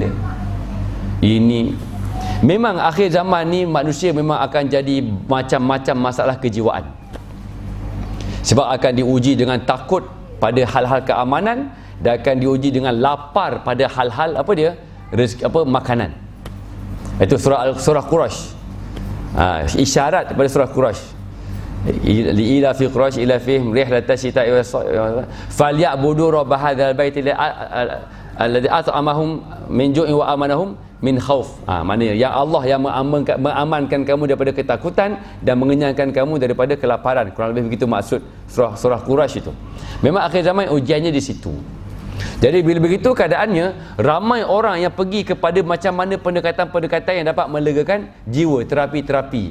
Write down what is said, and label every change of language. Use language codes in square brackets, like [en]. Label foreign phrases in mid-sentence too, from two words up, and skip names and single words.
[ms] Ini memang akhir zaman ni manusia memang akan jadi macam-macam masalah kejiwaan. Sebab akan diuji dengan takut pada hal-hal keamanan, dan akan diuji dengan lapar pada hal-hal apa dia? Rezeki, apa, makanan. Itu surah Quraisy. Isyarat pada surah Quraisy. [ar] إلا في قريش إلا فيهم رحلة الشتاء و فليعبدوا رب هذا البيت الذي أطعمهم من جوع وآمنهم من خوف. [ms] Maknanya ya Allah yang mengamankan kamu daripada ketakutan dan mengenyangkan kamu daripada kelaparan. Kurang lebih begitu maksud surah Quraisy itu. Memang akhir zaman ujiannya di situ. Jadi bila begitu keadaannya, ramai orang yang pergi kepada macam mana pendekatan-pendekatan yang dapat melegakan jiwa, terapi-terapi.